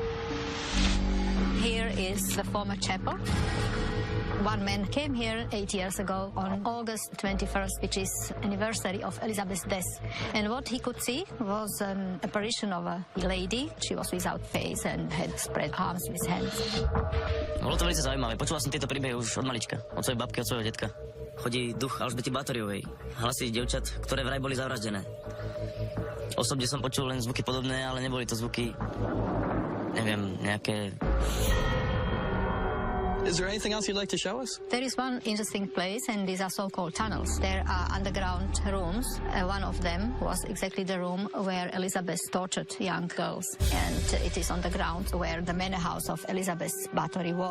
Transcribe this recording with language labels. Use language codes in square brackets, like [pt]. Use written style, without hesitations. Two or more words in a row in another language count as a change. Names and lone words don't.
[en] Here is the former chapel. One man came here 8 years ago on August 21st, which is anniversary of Elizabeth's death. And what he could see was an apparition of a lady. She was without face and had spread arms with hands. [sk] Bolo to veľmi zaujímavé. Počula som tieto príbehy už od malička, od svojej babky, od svojho detka. Chodí duch Alžbety Bátoriovej, hlasy dievčat, ktoré vraj boli zavraždené. Osobne som počul len zvuky podobné, ale neboli to zvuky, neviem, nejaké... [en] Is there anything else you'd like to show us? There is one interesting place, and these are so-called tunnels. There are underground rooms. One of them was exactly the room where Elizabeth tortured young girls. And it is on the ground where the manor house of Elizabeth Bathory was.